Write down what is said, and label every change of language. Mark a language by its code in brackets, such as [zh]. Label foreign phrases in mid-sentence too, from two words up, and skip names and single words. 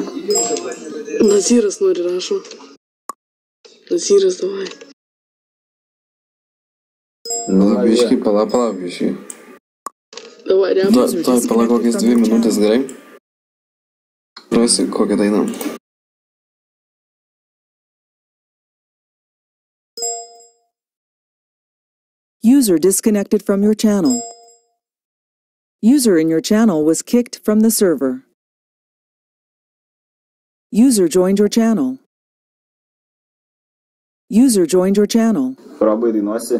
[lt] Naziras nori, rašo. Naziras, davai. Biškį, pala biškį. Davai, repas. Tuoj pala kokias 2 minutės, gerai? Rasi kokią dainą. [en] User disconnected from your channel. User in your channel was kicked from the server. User joined your channel. User joined your channel. [lt] Probai dainuosi?